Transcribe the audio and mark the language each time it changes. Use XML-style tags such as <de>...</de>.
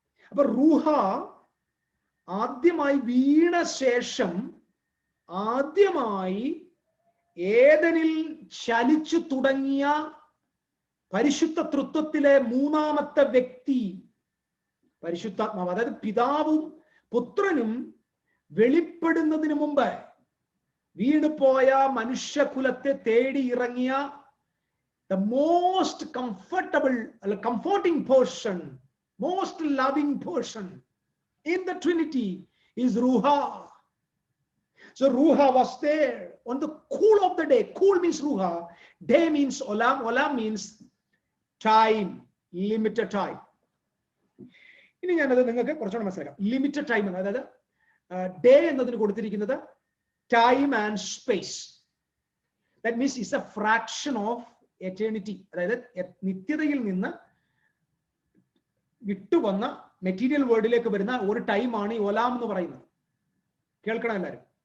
<ml>അപ്പൊ റുഹ ആദ്യമായി വീണ ശേഷം ആദ്യമായി ഏദനിൽ ചലിച്ചു തുടങ്ങിയ പരിശുദ്ധ തൃത്വത്തിലെ മൂന്നാമത്തെ വ്യക്തി പരിശുദ്ധാത്മാവ്. അതായത് പിതാവും പുത്രനും വെളിപ്പെടുന്നതിന് മുമ്പ് വീണുപോയ മനുഷ്യകുലത്തെ തേടി ഇറങ്ങിയ</ml> <en>the most comforting portion, most loving portion in the Trinity is Ruha. So Ruha was there on the cool of the day. Cool means Ruha. Day means Olam. Olam means time, limited time.</en> <ml>ഇനി ഞാനത് നിങ്ങൾക്ക് കുറച്ചുകൂടെ മനസ്സിലാക്കാം. Limited time എന്ന്, അതായത് day എന്നതിന് കൊടുത്തിരിക്കുന്നത്</ml> <en>Time and space. That means it's a fraction of eternity.</en> <ml>അതായത് നിത്യതയിൽ നിന്ന് വിട്ടുവന്ന മെറ്റീരിയൽ വേൾഡിലേക്ക് വരുന്ന ഒരു ടൈമാണ് ഈ ഒലാം എന്ന് പറയുന്നത്. കേൾക്കണം എല്ലാവരും.</ml>